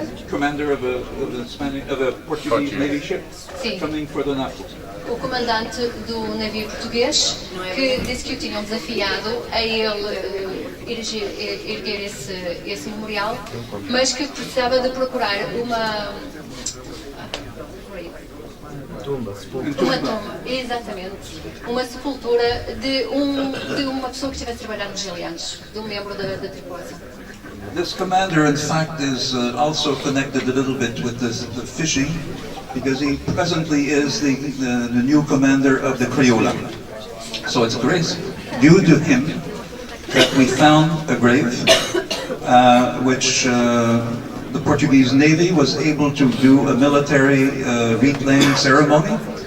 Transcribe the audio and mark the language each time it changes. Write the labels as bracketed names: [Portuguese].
[English] Commander of a Portuguese Navy ship coming for the NAFO. [Portuguese] O comandante do navio português que disse que o tinham desafiado a ele erguer esse memorial, mas que precisava de procurar uma tumba, exatamente, uma sepultura de uma pessoa que estivesse trabalhando nos Gil Eannes, de um membro da tripulação. [English] This commander, in fact, is also connected a little bit with the fishing, because he presently is the new commander of the Criolla. So it's grace due to him that we found a grave, which the Portuguese Navy was able to do a military reclaim ceremony.